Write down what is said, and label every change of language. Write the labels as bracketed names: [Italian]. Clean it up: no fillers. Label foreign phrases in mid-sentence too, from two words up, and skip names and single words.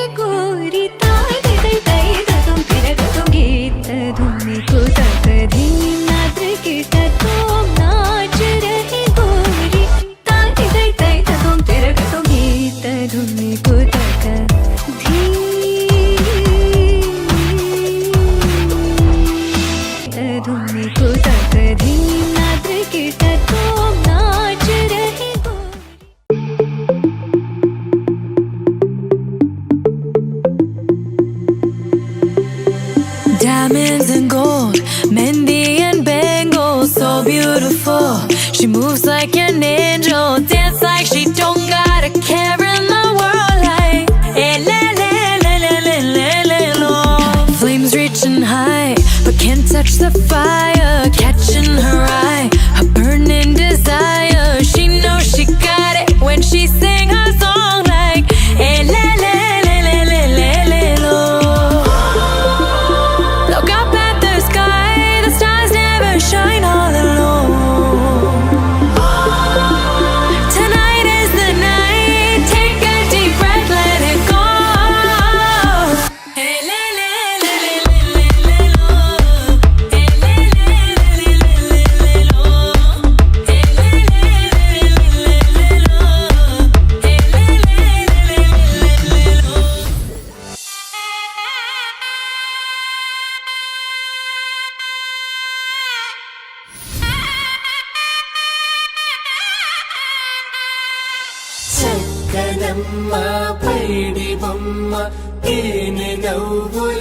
[Hindi] गोरी तुम गीत धुनी को तकधीम ना त्रिकेट तो नाच रहे गोरी तुम गीत धुनी को धुनी को तकधीम ना त्रिकेट तो नाच रहे [English] Diamonds and gold, Mendi and bangles, so beautiful. She moves like an angel, dance like she don't got a care in the world. Like, le le le le le le le lo. Flames reaching high, but can't touch the fire. Catching her eye, a burning desire. She knows she got it when she sing her song. Like, le le le le le le le lo. Look up at the sky, the stars never shine all alone. Tonight is the night, take a deep breath, let it go. Hey, le le le le le le lo. Hey, le le le le le le lo. Hey, le le le le le lo. Hey, le le le le le lo. [Telugu] చక్కనమ్మ పైడి బొమ్మ తేనె నవ్వుల